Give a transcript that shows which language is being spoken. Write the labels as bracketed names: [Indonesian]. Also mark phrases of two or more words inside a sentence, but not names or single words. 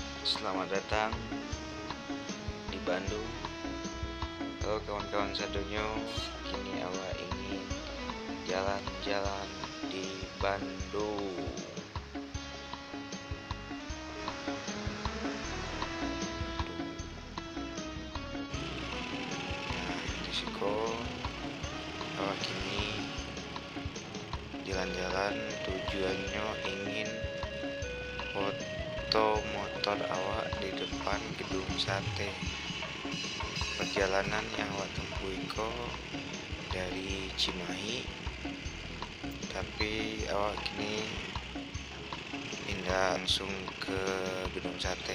[Minangkabau] Selamat datang di Bandung. Halo kawan-kawan sadonyo, kini awak ingin jalan-jalan di Bandung. Risiko awak kini jalan-jalan tujuannya ingin foto motor awak di depan gedung sate. Perjalanan yang awak tempuh dari Cimahi, tapi awak kini pindah langsung ke gedung sate.